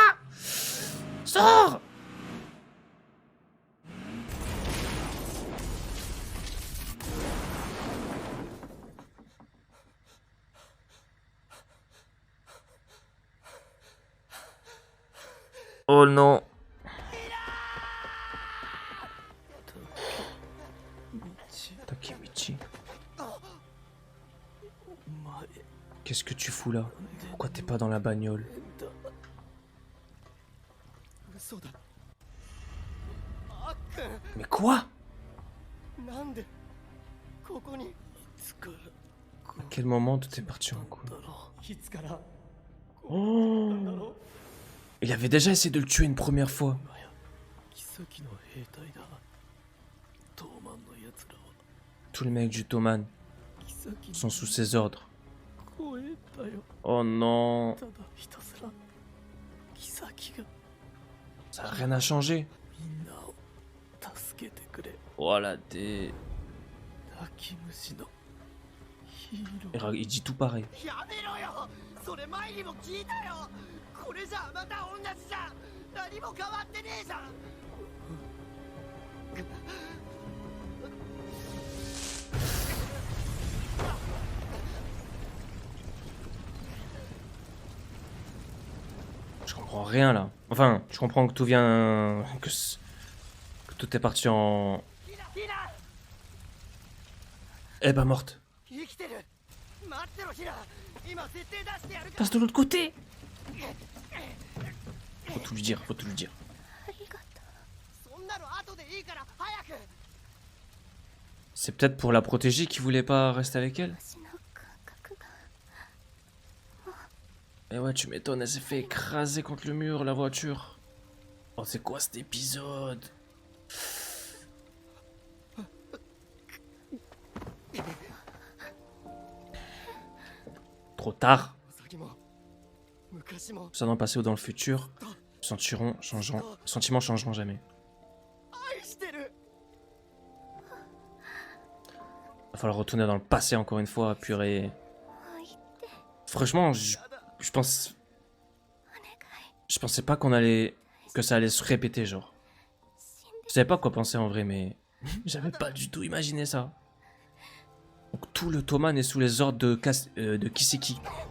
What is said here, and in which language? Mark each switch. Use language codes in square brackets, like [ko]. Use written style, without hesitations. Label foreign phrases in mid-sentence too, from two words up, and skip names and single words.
[fr] Sors! Oh non. Takemichi. Qu'est-ce que tu fous là? Pourquoi t'es pas dans la bagnole? [ja] 嘘だ。あっく [fr] Mais quoi? [ja] ん。なんでここに。いつから [fr] À quel moment tout est parti en couille? [ja] いつから Oh! だろう。 [fr] Il avait déjà essayé de le tuer une première fois. [ja] 奇跡の兵隊だ。トーマンのやつらは [fr] Tous les mecs du Toman [ja] 奇跡 [fr] sont sous ses ordres. [ja] の声だよ。 [fr] Oh non. [ja] ただひたすら奇跡が [fr] Ça a rien à changer. [ja] みんなを助けてくれ。 [fr] Oh la D. [ja] 泣き虫のヒーロ [fr] Et [ja] ー。 [fr] regarde, il dit tout pareil. [ja] やめろよ。それ前にも聞いたよ。これじゃまた同じじゃん。何も変わってねえじゃん。 [fr] Je comprends rien là. Enfin, je comprends que tout vient... Que tout est parti en... [ja] ヒナ [fr] Eh ben morte. [ja] 生きてる。待ってろヒナ。今設定出してやるか [fr] Passe de l'autre côté. Faut tout lui dire, faut tout lui dire. [ja] ありがとう。ら。そんなの後でいいから早く。 [fr] C'est peut-être pour la protéger qu'il voulait pas rester avec elle. [ja] 私の感覚が。 [fr] Eh ouais, tu m'étonnes, elle s'est fait écraser contre le mur, la voiture. Oh, c'est quoi cet épisode? Trop tard. [ja] 先も昔も [fr] Soit dans le passé ou dans le futur, sentiments changeront jamais. [ja] 愛してる。 [fr] Va falloir retourner dans le passé encore une fois, purée. [ja] もう言って [fr] Franchement, je pense... Je pensais pas qu'on allait... Que ça allait se répéter, genre. [ja] 死んで [fr] Je savais pas quoi penser en vrai, mais... J'avais pas du tout imaginé ça. Donc tout le Toman est sous les ordres de Kiseki.